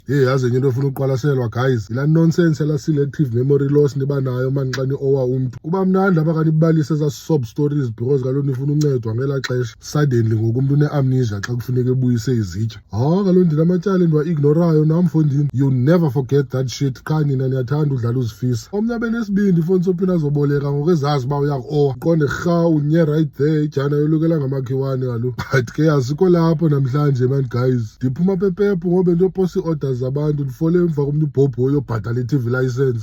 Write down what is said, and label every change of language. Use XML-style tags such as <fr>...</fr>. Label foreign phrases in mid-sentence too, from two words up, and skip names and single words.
<xh>Hey, yazi enye into efuna uqwalaselwa guys, ila nonsense la</xh> <en>selective memory loss</en> <xh>niba nayo manxani owa umuntu. Kuba mnandi abakanibalisa eza</xh> <en>sob stories</en> <xh>because kaloku nifuna uncedwa ngela xesha. Suddenly ngoku umuntu une-amnesia xa kufuneka ebuyise izitya. Kaloku ndinamatyala endiwa-ignorayo nam mfondini.</xh> <en>You never forget that shit.</en> <xh>Qha nina niyathanda udlala uzifisa. Omnye abe nesibindi ifoni sophina azoboleka ngoku ezazi uba uyaku-owa. Qonde rha unye</xh> <en>right there</en> <xh>ijana yolukela ngamakhiwane kaloku. But ke asikho lapho namhlanje</xh> <en>man guys.</en> <xh>Ndiphuma pepepu ngoba ndiyoposa ii-orders zabantu ndifole emva komntu ubhobho oyobhatala i-</xh> <en>TV license.</en>